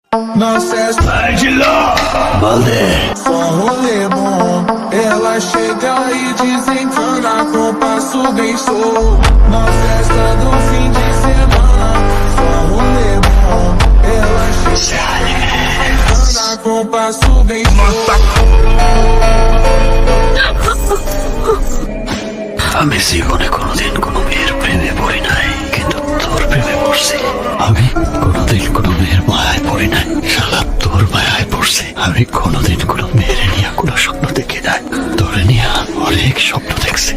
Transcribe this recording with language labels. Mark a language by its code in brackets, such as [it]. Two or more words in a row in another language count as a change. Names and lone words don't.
[pt] Só um rolê bom. Ela chega e desencana com passo bem solto. Na festa do fim de semana. Só um rolê bom. Ela chega e desencana com passo bem solto. [bn] আমি জীবনে কোনোদিন কোনো মেয়ের প্রেমে পড়ি নাই, কিন্তু তোর প্রেমে পড়ছি। আমি কোনোদিন কোনো মেয়ের মায়ায় পড়ি নাই, শালা তোর মায়ায় পড়ছি। আমি কোনোদিন কোনো মেয়ের নিয়ে কোনো স্বপ্ন দেখি নাই, তোরে নিয়ে অনেক স্বপ্ন দেখছি।